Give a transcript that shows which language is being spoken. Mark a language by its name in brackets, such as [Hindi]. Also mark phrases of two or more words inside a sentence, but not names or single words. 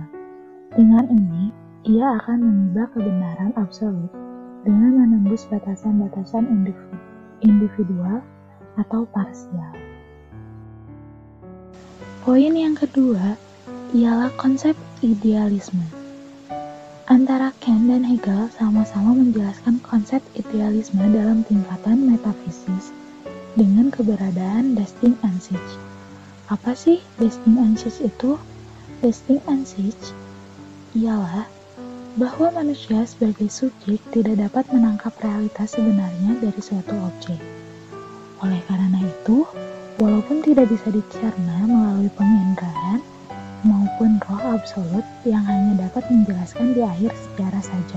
[Indonesian] Dengan ini, ia akan mengubah kebenaran absolut dengan menembus batasan-batasan individual atau parsial. Poin yang kedua ialah konsep idealisme. Antara Kant dan Hegel sama-sama menjelaskan konsep idealisme dalam tingkatan metafisis dengan keberadaan [German] das Ding an sich. [Indonesian] Apa sih [German] das Ding an sich [Indonesian] itu? [German] Das Ding an sich [Indonesian] ialah bahwa manusia sebagai subjek tidak dapat menangkap realitas sebenarnya dari suatu objek. Oleh karena itu, walaupun tidak bisa dicerna melalui penginderaan maupun roh absolut yang hanya dapat menjelaskan di akhir sejarah saja.